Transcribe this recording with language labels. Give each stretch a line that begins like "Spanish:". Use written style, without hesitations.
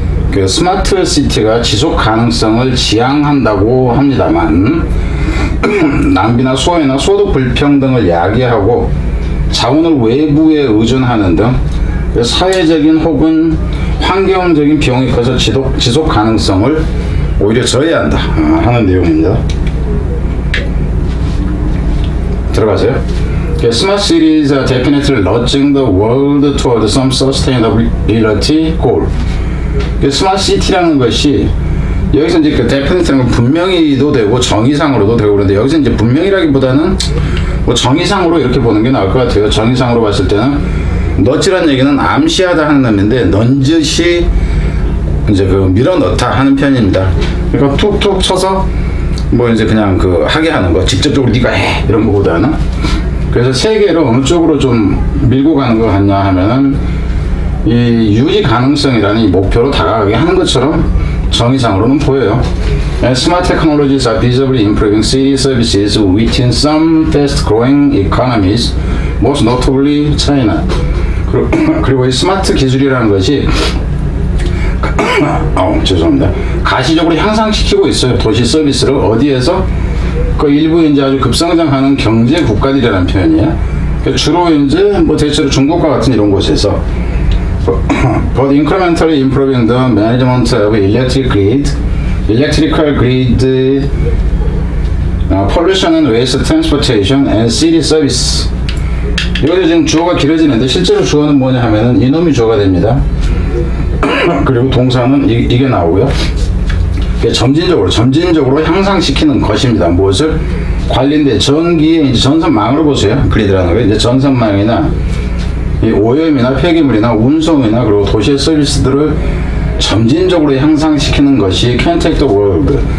Korean: 그 스마트 시티가 지속 가능성을 지향한다고 합니다만 낭비나 소외나 소득 불평등을 야기하고 자원을 외부에 의존하는 등 사회적인 혹은 환경적인 비용이 커서 지속 가능성을 오히려 저해한다 하는 내용입니다. 들어가세요.
English: Smart cities are definitely nudging the world toward some sustainability goal.
Korean: 스마트 시티라는 것이 여기서 이제 그 definitely는 분명히도 되고 정의상으로도 되고 그런데 여기서 이제 분명이라기보다는 뭐 정의상으로 이렇게 보는 게 나을 것 같아요. 정의상으로 봤을 때는 nudge란 얘기는 암시하다 하는 의미인데 넌지시 이제 그 밀어넣다 하는 편입니다. 그러니까 툭툭 쳐서 뭐 이제 그냥 그 하게 하는 거 직접적으로 네가 해 이런 거보다는 그래서 세계로 어느 쪽으로 좀 밀고 가는 것 같냐 하면은 이 유지 가능성이라는 이 목표로 다가가게 하는 것처럼 정의상으로는 보여요.
English: Smart technologies are visibly improving city services within some fast-growing economies, most notably China.
Korean: 그리고 이 스마트 기술이라는 것이 죄송합니다. 가시적으로 향상시키고 있어요. 도시 서비스를 어디에서? 그 일부 이제 아주 급성장하는 경제 국가들이라는 표현이에요. 주로 이제 뭐 대체로 중국과 같은 이런 곳에서
English: but incrementally improving the management of electrical grid, pollution and waste transportation and city service.
Korean: 여기서 지금 주어가 길어지는데 실제로 주어는 뭐냐 하면은 이놈이 주어가 됩니다. 그리고 동사는 이게 나오고요. 점진적으로 향상시키는 것입니다. 무엇을? 관련된 전기의 이제 전선망으로 보세요. 그리드라는 거 이제 전선망이나 이 오염이나 폐기물이나 운송이나 그리고 도시의 서비스들을 점진적으로 향상시키는 것이
English: can take the world.